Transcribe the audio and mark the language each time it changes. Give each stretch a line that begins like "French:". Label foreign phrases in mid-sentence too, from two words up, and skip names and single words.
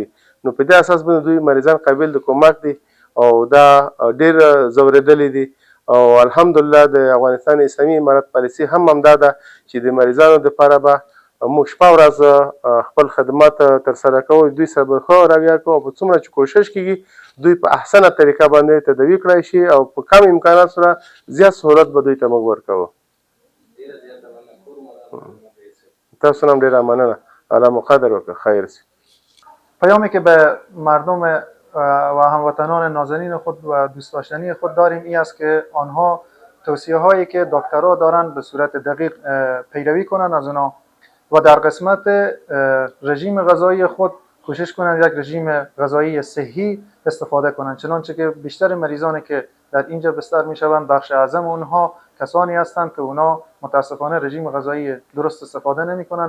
Pashto: نو په دې اساس باندې دوی مریضان قابل د کومک دي او دا ډېر ځورېدلي دي او الحمدلله د افغانستان اسلامي امارت پالیسي هم همدا ده چې د مریضانو دپاره به موږ شپه ورځ خپل خدمات ترسره کوو، دوی سره به ښه رویه کوو او په څومره چې کوشش کېږي دوی په احسنه طریقه باندې تداوي کړی شي او په کم امکانات سره زیات سهولت به دوی ته موږ ورکوو. تاسو هم ډېره مننه، الله مو قدر وکړه، خیر شي.
Persian: پیامی که به مردم و هموطنان نازنین خود و دوست داشتنی خود داریم این است که آنها توصیه هایی که دکترها دارند به صورت دقیق پیروی کنند از آنها و در قسمت رژیم غذایی خود کوشش کنند یک رژیم غذایی صحی استفاده کنند، چنانچه که بیشتر مریضانی که در اینجا بستر میشوند بخش اعظم اونها کسانی هستند که اونا متاسفانه رژیم غذایی درست استفاده نمی کنند.